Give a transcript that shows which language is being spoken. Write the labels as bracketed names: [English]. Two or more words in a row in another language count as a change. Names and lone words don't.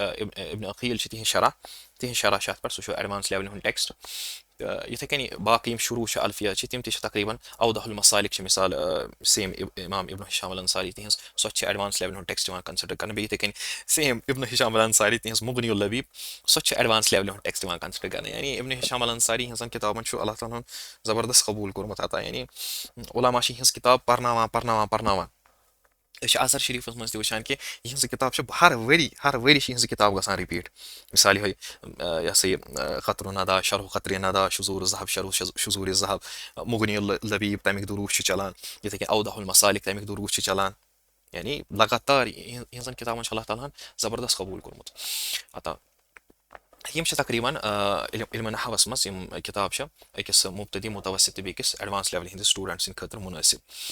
[Kashmiri] ابن عقیٖل چھِ تِہنٛز شرح چھِ اَتھ پٮ۪ٹھ سُہ چھُ ایڈوانس لیولہِ ہُنٛد ٹٮ۪کٕسٹ تہٕ یِتھٕے کٔنۍ باقٕے یِم شروٗع چھِ الفیہ چھِ تِم تہِ چھِ تقریٖبن اوضح المسالِک چھِ مِثال سیم اِمام ابن ہشام al-Ansari تِہنٛز سۄ تہِ چھِ ایڈوانس لیولہِ ہُنٛد ٹٮ۪کٕسٹ یِوان کَنسِڈر کرنہٕ بیٚیہِ یِتھٕے کٔنۍ سیم ابن ہشام al-Ansari تِہنٛز مغنی اللبیٖب سۄ تہِ چھِ ایڈوانس لیولہِ ہُنٛد ٹٮ۪کٕسٹ یِوان کَنسِڈر کرنہٕ یعنی ابن ہشام al-Ansari ہٕنٛزن کِتابن چھُ اللہ تعالیٰ ہن زبردست قبوٗل کوٚرمُت عطا یعنی علما چھِ یِہنٛز کِتاب پرناوان أسۍ چھِ اظہر شریٖفس منٛز تہِ وٕچھان کہِ یِہنٛز کِتاب چھِ ہر ؤری چھِ یِہنٛز کِتاب گژھان رِپیٖٹ مِثال یِہوے یہِ ہسا یہِ قطر الندا شرح قطر الندا شذوٗر الذہب شذوٗر الذہب مغنی اللبیٖب تَمیُک دروٗس چھُ چلان یِتھٕے کٔنۍ اوضح المسالِک تَمیُک دروٗس چھُ چلان یعنی لگاتار یِہنٛزن کِتابن چھُ اللہ تعالیٰ ہن زبردست قبوٗل کوٚرمُت عطا یِم چھِ تقریٖبن علمِ نحوس منٛز یِم کِتاب چھِ أکِس مُبتدی مُتوسط تہٕ بیٚیہِ کِس ایڈوانس لیولہِ ہٕنٛدِس سٹوٗڈنٛٹ سٕنٛدِ خٲطرٕ مُنٲسِب